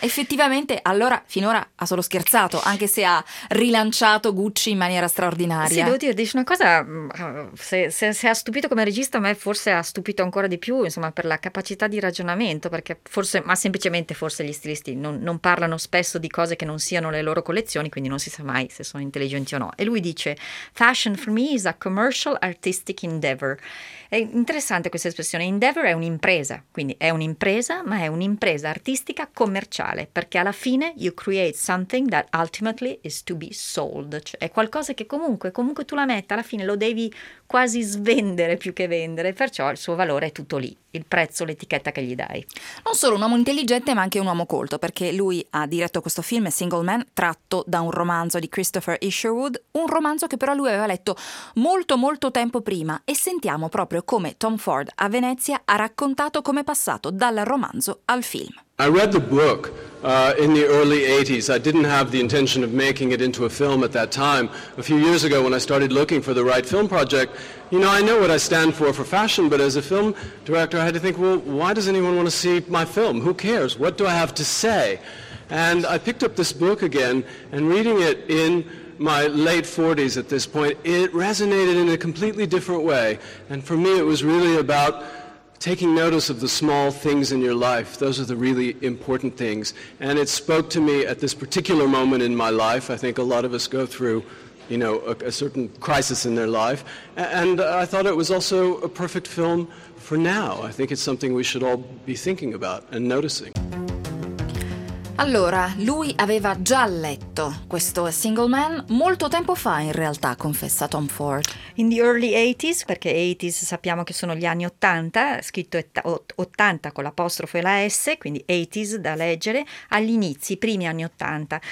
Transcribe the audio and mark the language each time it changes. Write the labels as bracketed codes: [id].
[it] Effettivamente, allora, finora ha solo scherzato, anche se ha rilanciato Gucci in maniera straordinaria. Sì, devo dire, dice una cosa, se ha stupito come regista, a me forse ha stupito ancora di più, insomma, per la capacità di ragionamento, perché forse, ma semplicemente forse gli stilisti non parlano spesso di cose che non siano le loro collezioni, quindi non si sa mai se sono intelligenti o no. E lui dice, [en] fashion for me is a commercial artistic endeavor. [it] È interessante questa espressione. Endeavor è un'impresa, quindi è un'impresa, ma è un'impresa artistica commerciale, perché alla fine [en] you create something that ultimately is to be sold. [it] Cioè è qualcosa che comunque tu la metti, alla fine lo devi quasi svendere più che vendere, perciò il suo valore è tutto lì, il prezzo, l'etichetta che gli dai. Non solo un uomo intelligente, ma anche un uomo colto, perché lui ha diretto questo film Single Man, tratto da un romanzo di Christopher Isherwood, un romanzo che però lui aveva letto molto molto tempo prima, e sentiamo proprio come Tom Ford a Venezia ha raccontato come è passato dal romanzo al film. [en] I read the book in the early 80s. I didn't have the intention of making it into a film at that time. A few years ago when I started looking for the right film project, you know, I know what I stand for fashion, but as a film director I had to think, well, why does anyone want to see my film? Who cares? What do I have to say? And I picked up this book again, and reading it in my late 40s at this point, it resonated in a completely different way. And for me, it was really about taking notice of the small things in your life. Those are the really important things. And it spoke to me at this particular moment in my life. I think a lot of us go through, you know, a certain crisis in their life. And I thought it was also a perfect film for now. I think it's something we should all be thinking about and noticing. [it] Allora, lui aveva già letto questo Single Man molto tempo fa, in realtà, confessa Tom Ford. [en] In the early 80s, [it] perché 80s sappiamo che sono gli anni 80, scritto 80 con l'apostrofo e la S, quindi 80s da leggere, agli inizi, i primi anni 80.